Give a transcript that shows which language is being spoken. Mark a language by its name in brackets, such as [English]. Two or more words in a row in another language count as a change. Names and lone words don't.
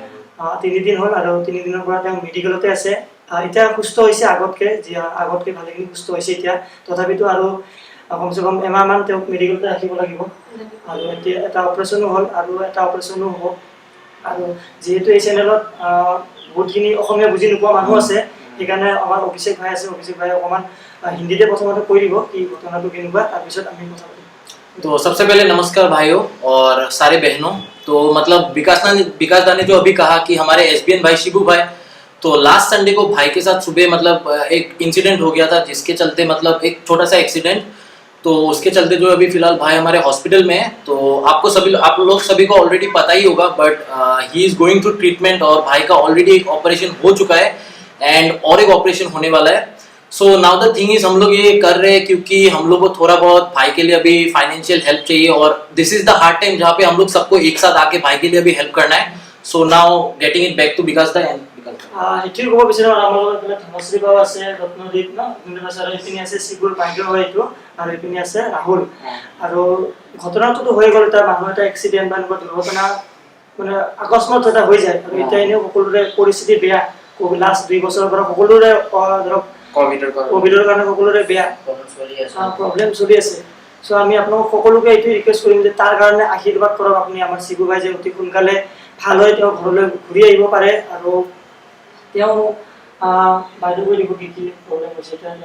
[Assamese] 3 দিন হ'ল আৰু 3 দিনৰ পৰা তেওঁ মেডিকেলতে আছে এতিয়া সুস্থ হৈছে আগতকে ভালেখিনি সুস্থ হৈছে এতিয়া তথাপিতো আৰু কমসে কম এমাহমান তেওঁক মেডিকেলতে ৰাখিব লাগিব আৰু এতিয়া এটা অপাৰেশ্যনো হ'ল আৰু এটা অপাৰেশ্যনো হ'ব আৰু যেহেতু এই চেনেলত বহুতখিনি অসমীয়া বুজি নোপোৱা মানুহ আছে সেইকাৰণে আমাৰ অভিষেক ভাই আছে অভিষেক ভাই অকণমান হিন্দীতে প্ৰথমতে কৈ দিব কি ঘটনাটো কেনেকুৱা তাৰপিছত আমি কথা পাতিম [Hindi] तो सबसे पहले नमस्कार भाइयों और सारे बहनों तो मतलब विकास दा ने जो अभी कहा कि हमारे एसबीएन भाई शिबू भाई तो [English] last Sunday [Hindi] को भाई के साथ सुबह मतलब एक इंसिडेंट हो गया था जिसके चलते मतलब एक छोटा सा एक्सीडेंट तो उसके चलते जो अभी फिलहाल भाई हमारे हॉस्पिटल में है तो आप लोग सभी को ऑलरेडी पता ही होगा [English] but he is going through treatment [Hindi] और भाई का ऑलरेडी एक ऑपरेशन हो चुका है एंड और एक ऑपरेशन होने वाला है [English] so now the thing is [Hindi] हम लोग ये कर रहे हैं क्योंकि हम लोग को थोड़ा बहुत भाई के लिए अभी [English] financial help [Hindi] चाहिए और [English] this is the hard time [Hindi] जहाँ पे हम लोग सबको एक साथ आके भाई के लिए अभी हेल्प करना है [English] so now getting it back to [Hindi] विकास दा एंड [Assamese] এটিৰ ক'ব বিচাৰোঁ আমাৰ লগত ধনশ্ৰী বাবু আছে ৰত্নদীপ এইপিনি আছে শিবুৰ বাইদেউ হয় এইটো আৰু এইপিনি আছে ৰাহুল আৰু ঘটনাটোতো হৈ গ'ল এটা মানুহ এটা এক্সিডেণ্ট বা এনেকুৱা দুৰ্ঘটনা মানে আকস্মাত এটা হৈ যায় আৰু এতিয়া এনেও সকলোৰে পৰিস্থিতি বেয়া লাষ্ট 2 বছৰৰ পৰা সকলোৰে ধৰক কোভিডৰ কাৰণে সকলোৰে বেয়া প্ৰব্লেম চলি আছে সো আমি আপোনালোক সকলোকে এইটো ৰিকুৱেষ্ট কৰিম যে তাৰ কাৰণে আশীৰ্বাদ কৰক আপুনি আমাৰ শিবু ভাই যে অতি সোনকালে ভাল হৈ তেওঁ ঘৰলৈ ঘূৰি আহিব পাৰে আৰু তেওঁ বাইদেউ কৈ দিব কি প্ৰব্লেম হৈছে